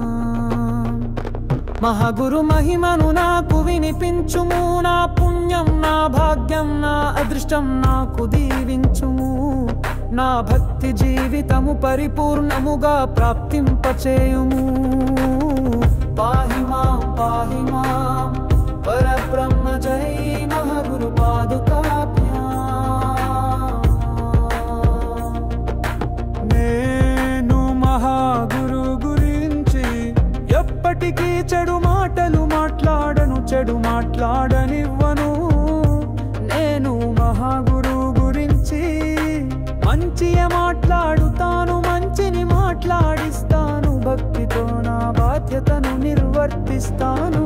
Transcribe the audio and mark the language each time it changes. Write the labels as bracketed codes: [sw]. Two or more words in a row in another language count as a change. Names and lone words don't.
[te] మహాగురు మహిమను నాకు వినిపించుము నా పుణ్యం నా భాగ్యం నా అదృష్టం నాకు దీవించుము నా భక్తి జీవితము పరిపూర్ణముగా ప్రాప్తింపచేయుము [sa] पाहि मां परब्रह्म जय महागुरु पादुकाभ्यां [te] నేను మహాగురు గురించి ఎప్పటికీ చెడు మాటలు మాట్లాడను, చెడు మాట్లాడనివ్వను. నేను మహాగురు గురించి మంచిగా మాట్లాడుతాను, మంచిని మాట్లాడిస్తాను, భక్తితో నా బాధ్యతను నిర్వర్తిస్తాను.